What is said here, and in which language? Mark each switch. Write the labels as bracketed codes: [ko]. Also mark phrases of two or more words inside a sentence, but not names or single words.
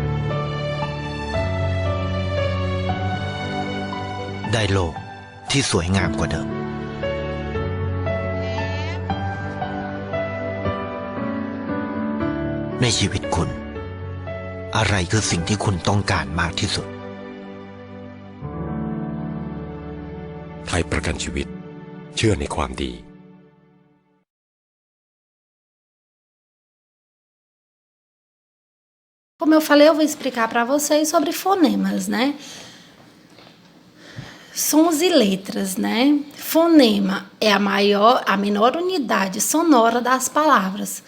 [th] ได้โลกที่สวยงามกว่าเดิมในชีวิตคุณอะไรคือสิ่งที่คุณต้องการมากที่สุด ไทยประกันชีวิตเชื่อในความดี [pt] Como eu falei, eu vou explicar para vocês sobre fonemas, né? Sons e letras, né? Fonema é a menor unidade sonora das palavras.